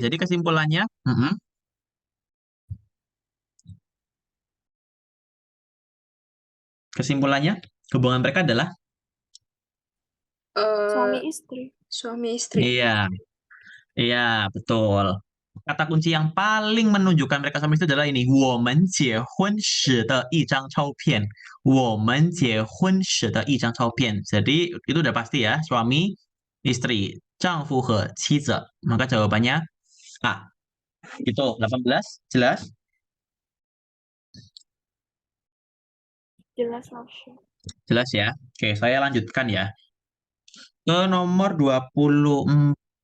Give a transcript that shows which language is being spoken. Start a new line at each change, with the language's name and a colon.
Indonesian: jadi kesimpulannya, kesimpulannya hubungan mereka adalah, suami istri, suami istri. iya, iya betul. Kata kunci yang paling menunjukkan mereka sama itu adalah ini,
Chinese: 我们结婚时的一张照片. 我们结婚时的一张照片.
Indonesian: Jadi itu udah pasti ya, suami, istri,
Chinese: 丈夫和妻子.
Indonesian: Maka jawabannya A. Itu 18, jelas? Jelas 老师。 Jelas ya. Oke, saya lanjutkan ya. Ke nomor 24.